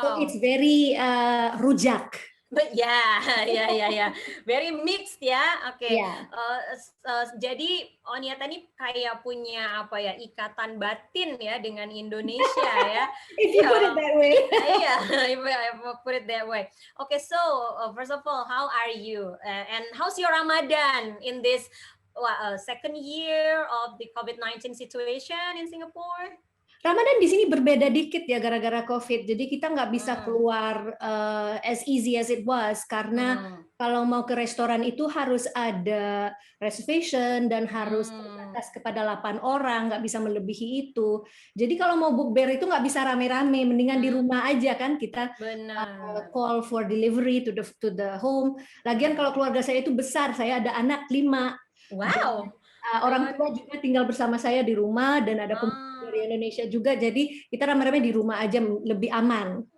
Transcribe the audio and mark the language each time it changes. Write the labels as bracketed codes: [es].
[en] So it's very rujak. But ya. Very mixed ya. Oke. Yeah. [id] Jadi Onyata ini kayak punya ikatan batin ya dengan Indonesia ya. [en] If you put it that way. Yeah, if I put it that way. Okay, so first of all, how are you? And how's your Ramadan in this second year of the COVID-19 situation in Singapore? [id] Ramadan di sini berbeda dikit ya gara-gara COVID. Jadi kita nggak bisa keluar [en] as easy as it was [id] karena kalau mau ke restoran itu harus ada reservation dan harus terbatas kepada 8 orang, nggak bisa melebihi itu. Jadi kalau mau bukber itu nggak bisa rame-rame, mendingan di rumah aja kan kita Benar. [en] call for delivery to the home. [id] Lagian kalau keluarga saya itu besar, saya ada anak 5. Wow. Orang tua juga tinggal bersama saya di rumah dan ada dari Indonesia juga, jadi kita rame-rame di rumah aja lebih aman.